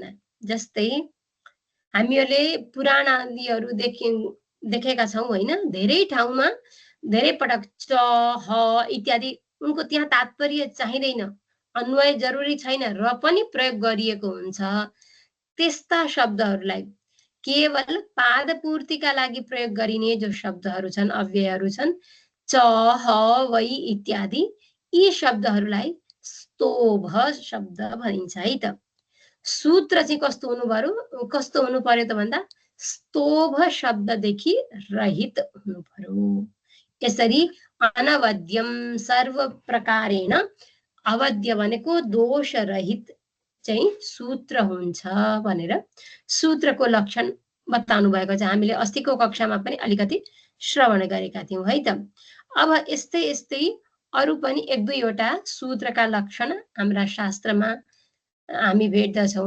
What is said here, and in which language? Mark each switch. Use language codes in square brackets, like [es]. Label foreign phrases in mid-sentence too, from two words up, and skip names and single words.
[ne] जस्तै हामीहरूले पुराण आदिहरू देखेका छौँ होइन, धेरै ठाउँमा धेरै पटक च, ह इत्यादि उनको त्यहाँ तात्पर्य चाहिँदैन, अन्वय जरुरी छैन र पनि प्रयोग गरिएको हुन्छ। त्यस्ता शब्दहरूलाई केवल पादपूर्तिका लागि प्रयोग गरिने जो शब्दहरू छन्, अव्ययहरू छन्, च, ह, वै इत्यादि, यी शब्दहरूलाई स्तोभ शब्द भनिन्छ है त। सूत्र चाहिँ कस्तो हुनु पर्यो त भन्दा स्तोभ शब्ददेखि रहित हुनु पर्यो। यसरी अनवद्यम, [sa] सर्व प्रकारेण, [ne] अवद्य भनेको दोष रहित चाहिँ सूत्र हुन्छ भनेर सूत्रको लक्षण बताउनु भएको छ। हामीले अस्तिको कक्षामा पनि अलिकति श्रवण गरेका थियौँ है त। अब यस्तै यस्तै अरू पनि एक दुईवटा सूत्रका लक्षण हाम्रा शास्त्रमा हामी भेट्दछौँ।